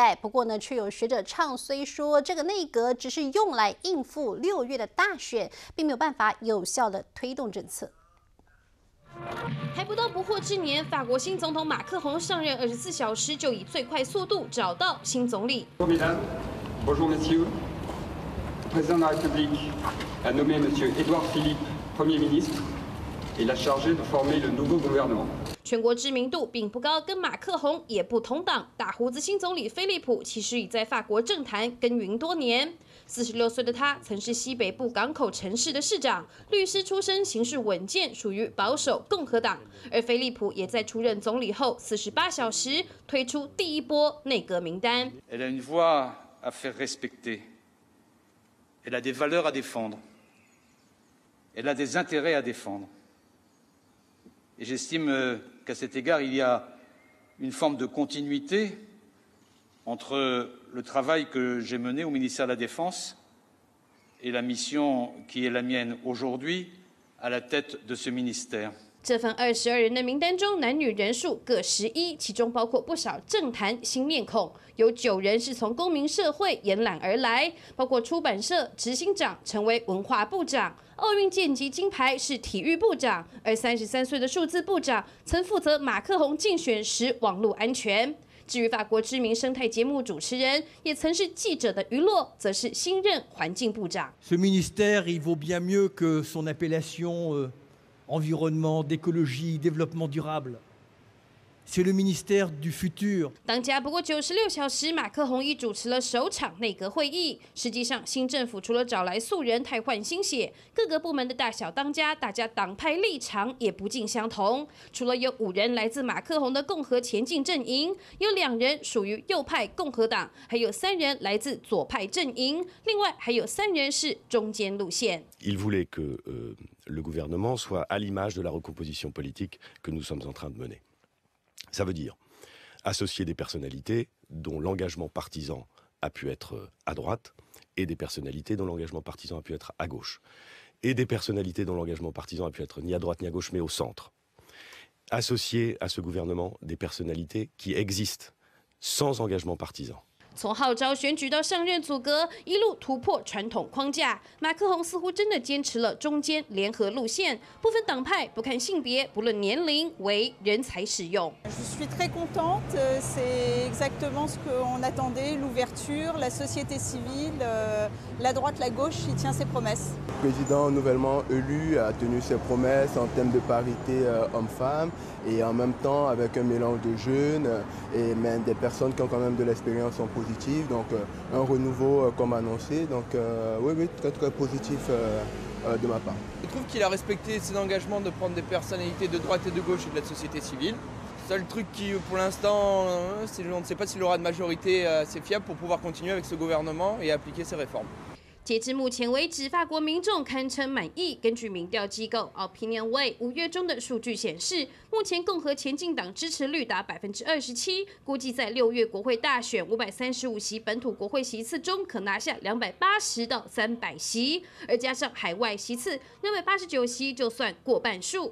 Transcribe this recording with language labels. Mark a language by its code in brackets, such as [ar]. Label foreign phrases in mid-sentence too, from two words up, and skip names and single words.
[zh] 不过呢，却有学者唱衰说，这个内阁只是用来应付6月的大选，并没有办法有效的推动政策。还不到不惑之年，法国新总统马克宏上任24小时就以最快速度找到新总理。 [fr] Bonjour messieurs, le président de la République a nommé monsieur Édouard Philippe Premier ministre et l'a chargé de former le nouveau gouvernement. [zh] 全国知名度并不高，跟马克宏也不同党。大胡子新总理菲利普其实已在法国政坛耕耘多年。46岁的他曾是西北部港口城市的市长，律师出身，行事稳健，属于保守共和党。而菲利普也在出任总理后48小时推出第一波内阁名单。 [fr] Elle a une voix à faire respecter. Elle a des valeurs à défendre. Elle a des intérêts à défendre. Et j'estime qu'à cet égard, il y a une forme de continuité entre le travail que j'ai mené au ministère de la Défense et la mission qui est la mienne aujourd'hui à la tête de ce ministère. [zh] 这份22人的名单中，男女人数各11，其中包括不少政坛新面孔，有9人是从公民社会延揽而来，包括出版社执行长成为文化部长，奥运剑击金牌是体育部长，而33岁的数字部长曾负责马克宏竞选时网络安全。至于法国知名生态节目主持人，也曾是记者的娱乐，则是新任环境部长。 [fr] Ce ministère, il vaut bien mieux que son appellation environnement, d'écologie, développement durable. C'est le ministère du futur. [zh] 当家不过96小时，马克宏已主持了首场内阁会议。实际上，新政府除了找来素人汰换新血，各个部门的大小当家，大家党派立场也不尽相同。除了有5人来自马克宏的共和前进阵营，有2人属于右派共和党，还有3人来自左派阵营，另外还有3人是中间路线。 [fr] Il voulait que le gouvernement soit à l'image de la recomposition politique que nous sommes en train de mener. Ça veut dire associer des personnalités dont l'engagement partisan a pu être à droite et des personnalités dont l'engagement partisan a pu être à gauche et des personnalités dont l'engagement partisan a pu être ni à droite ni à gauche mais au centre. Associer à ce gouvernement des personnalités qui existent sans engagement partisan. [zh] 从号召选举到上任组阁，一路突破传统框架。马克宏似乎真的坚持了中间联合路线，不分党派，不看性别，不论年龄，为人才使用。 [fr] Je suis très contente, c'est exactement ce qu'on attendait, l'ouverture, la société civile, la droite, la gauche, il tient ses promesses. Le président nouvellement élu a tenu ses promesses en termes de parité homme-femme et en même temps avec un mélange de jeunes et même des personnes qui ont quand même de l'expérience en positive, donc un renouveau comme annoncé, donc oui, très très positif de ma part. Je trouve qu'il a respecté ses engagements de prendre des personnalités de droite et de gauche et de la société civile. Seul truc qui, pour l'instant, on ne sait pas s'il aura de majorité assez fiable pour pouvoir continuer avec ce gouvernement et appliquer ses réformes. [zh] 截至目前为止，法国民众堪称满意。根据民调机构 OpinionWay 5月中的数据显示，目前共和前进党支持率达27%，估计在6月国会大选535席本土国会席次中，可拿下280到300席，而加上海外席次289席，就算过半数。